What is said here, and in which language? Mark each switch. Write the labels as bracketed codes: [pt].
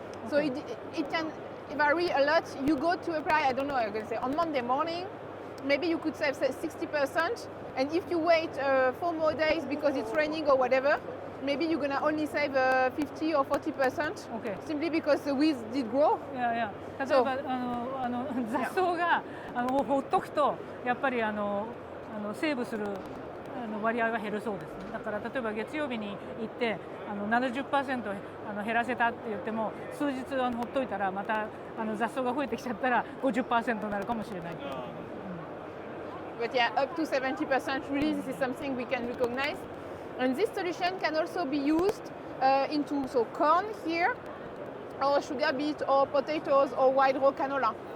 [en] So it can vary a lot. You go to apply, I don't know, I'm gonna say on Monday morning, maybe you could save 60%. And if you wait 4 more days because it's raining or whatever, maybe you're gonna only save 50 or 40%. Okay. Simply because the weeds did grow. Yeah, yeah. [ja] 例えば雑草がほっとくとやっぱりセーブする割合が減るそうですね。だから例えば月曜日に行って70% 減らせたって言っても、数日ほっといたらまた雑草が増えてきちゃったら 50% になるかもしれない。 [en] But yeah, up to 70% really this is something we can recognize. And this solution can also be used into corn here, or sugar beet, or potatoes, or Wildretter canola.